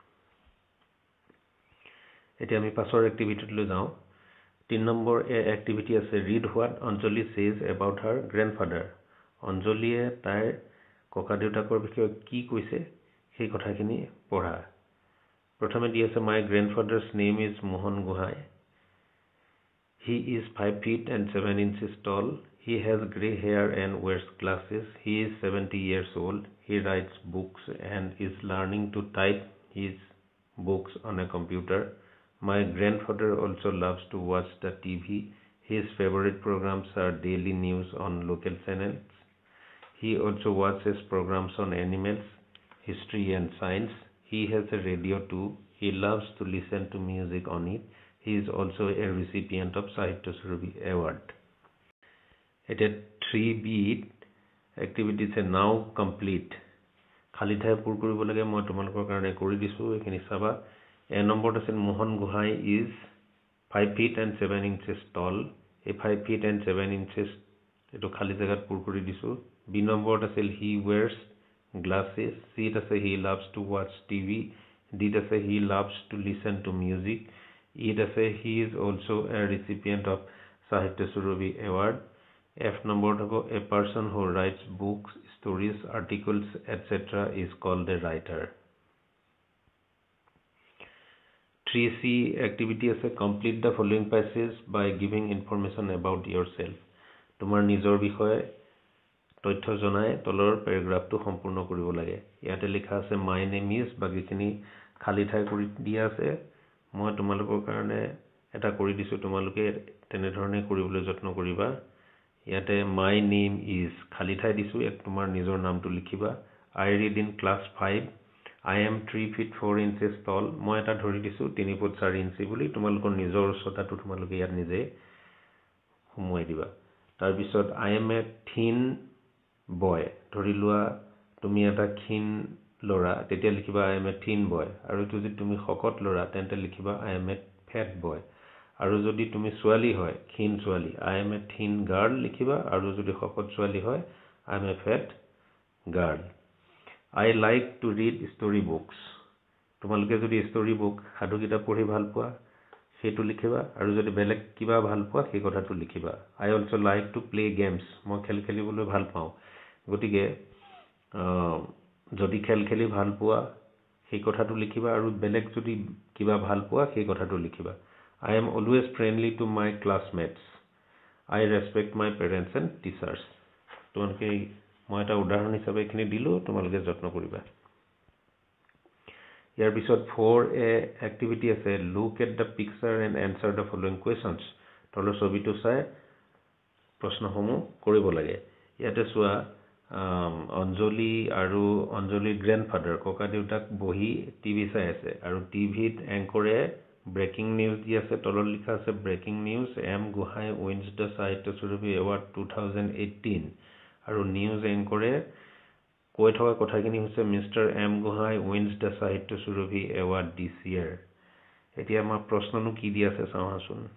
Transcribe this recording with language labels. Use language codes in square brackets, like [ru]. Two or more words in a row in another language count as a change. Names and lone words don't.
[as] এতিয়া আমি পাছৰ এক্টিভিটিলৈ যাওঁ। 3 নম্বৰ এক্টিভিটি আছে [en] Read what Anjali says about her grandfather. [as] অঞ্জলিয়ে তাইৰ ককা দেউতাকৰ বিষয়ে কি কৈছে সেই কথাখিনি পঢ়া। প্ৰথমে দি আছে [en] My grandfather's name is Mohan Gohain. He is 5 feet and 7 inches tall. He has grey hair and wears glasses. He is 70 years old. He writes books and is learning to type his books on a computer. My grandfather also loves to watch the TV. His favorite programs are daily news on local channels. He also watches programs on animals, history and science. He has a radio too. He loves to listen to music on it. He is also a recipient of Sahitya Surabhi Award. It is 3B activities are now complete. [as] খালি ঠাই পূৰ কৰিব লাগে, মই তোমালোকৰ কাৰণে কৰি দিছোঁ, এইখিনি চাবা। এ নম্বৰত আছিল [en] Mohan Gohain is 5 feet and 7 inches tall. [as] এই [en] 5 feet and 7 inches [as] এইটো খালি জেগাত পূৰ কৰি দিছোঁ। বি নম্বৰত আছিল [en] he wears glasses. [as] চিত আছে [en] he loves to watch TV. [as] ডিত আছে [en] he loves to listen to music. [as] ইত আছে [en] he is also a recipient of Sahitya Surabhi Award. [as] এফ নম্বৰত হ'ব [en] a person who writes books, stories, articles, etc. is called a writer. 3C activity আছে complete the following passage by giving information about yourself. [as] তোমাৰ নিজৰ বিষয়ে তথ্য জনাই তলৰ পেৰাগ্ৰাফটো সম্পূৰ্ণ কৰিব লাগে। ইয়াতে লিখা আছে [en] My name is, [as] বাকীখিনি খালী ঠাই কৰি দিয়া আছে। মই তোমালোকৰ কাৰণে এটা কৰি দিছোঁ, তোমালোকে তেনেধৰণে কৰিবলৈ যত্ন কৰিবা। ইয়াতে [en] My name is [as] খালী ঠাই দিছোঁ, ইয়াত তোমাৰ নিজৰ নামটো লিখিবা। [en] I read in class 5. I am 3 feet 4 inches tall. [as] মই এটা ধৰি দিছোঁ 3 ফুট 4 ইঞ্চি বুলি, তোমালোকৰ নিজৰ উচ্চতাটো তোমালোকে ইয়াত নিজে সোমোৱাই দিবা। [en] তাৰপিছত I am a thin boy. [as] ধৰি লোৱা তুমি এটা ক্ষীণ ল'ৰা, তেতিয়া লিখিবা [en] I am a thin boy। [as] আৰু যদি তুমি শকত ল'ৰা তেন্তে লিখিবা [en] I am a fat boy। [as] আৰু যদি তুমি ছোৱালী হয়, ক্ষীণ ছোৱালী, [en] I am a thin girl লিখিবা। [as] আৰু যদি শকত ছোৱালী হয় [en] I am a fat girl. I like to read story books. [as] তোমালোকে যদি [en] story book [as] সাধু কিতাপ পঢ়ি ভাল পোৱা সেইটো লিখিবা, আৰু যদি বেলেগ কিবা ভাল পোৱা সেই কথাটো লিখিবা। [en] I also like to play games. [as] মই খেল খেলিবলৈ ভাল পাওঁ। গতিকে যদি খেল খেলি ভাল পোৱা সেই কথাটো লিখিবা, আৰু বেলেগ যদি কিবা ভাল পোৱা সেই কথাটো লিখিবা। [en] I am always friendly to my classmates. I respect my parents and teachers. [as] তোমালোকে মই এটা উদাহৰণ হিচাপে এখিনি দিলো তোমালোকে যত্ন কৰিবা ইয়াৰ পিছত [en] 4A activity [as] আছে [en] look at the picture and answer the following questions [as] তলৰ ছবিটো চাই প্ৰশ্নসমূহ কৰিব লাগে ইয়াতে চোৱা অঞ্জলি আৰু অঞ্জলিৰ গ্ৰেণ্ডফাদাৰ ককা দেউতাক বহি টিভি চাই আছে আৰু টিভিত এংকৰে [en] breaking news [as] দি আছে তলত লিখা আছে [en] Breaking news M Gohain wins the Sahitya Surabhi Award 2018 [as] আৰু নিউজ এংকৰে কৈ থকা কথাখিনি হৈছে [en] Mister M Gohain wins the Sahitya Surabhi Award this year [as] এতিয়া আমাৰ প্ৰশ্ননো কি দি আছে চাওঁচোন